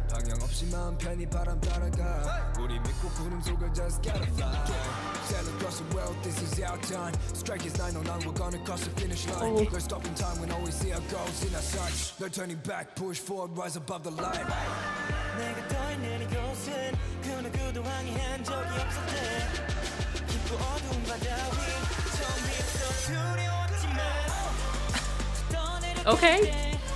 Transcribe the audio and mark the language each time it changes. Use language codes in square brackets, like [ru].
[ko] 방향 없이 마음 편히 바람 따라가. 우리 믿고 구름 속을 [en] just gotta fly. Sail across the world, this is our time. Strike is 909, we're gonna cross the finish line. Let's stop in time when all we see our goals in our sights. No turning back, push forward, rise above the light. [ko] 내가 떠 있는 이곳은 그 누구도 항의한 적이 없었대. 깊고 어두운 바다 위 처음부터 두려웠지만 Okay.